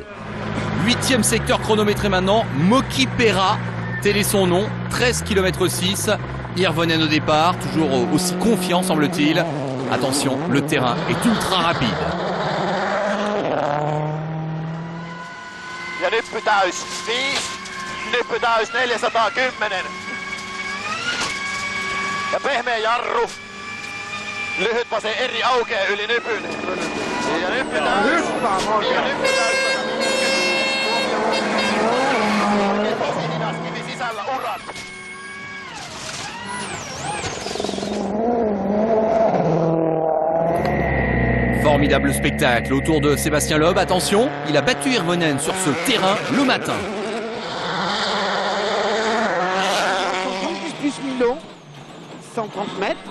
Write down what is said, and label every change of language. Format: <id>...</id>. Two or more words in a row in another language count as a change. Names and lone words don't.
<fr>8e secteur chronométré maintenant, Moki Pera, tel est son nom, 13 km 6. Hirvonen au départ, toujours aussi confiant semble-t-il. Attention, le terrain est ultra rapide.</fr> <fi>ja nyppy täys 5, nyppy täys 410. Ja pehmeä jarru. Lyhyt vase eri aukee yli nypyn. Ja nyppy täys. Ja nyppy täys. Tosi hidas kivi sisällä uran.</fi> <fr>Formidable spectacle autour de Sébastien Loeb. Attention, il a battu Hirvonen sur ce terrain le matin. Plus Milo, 130 mètres.</fr>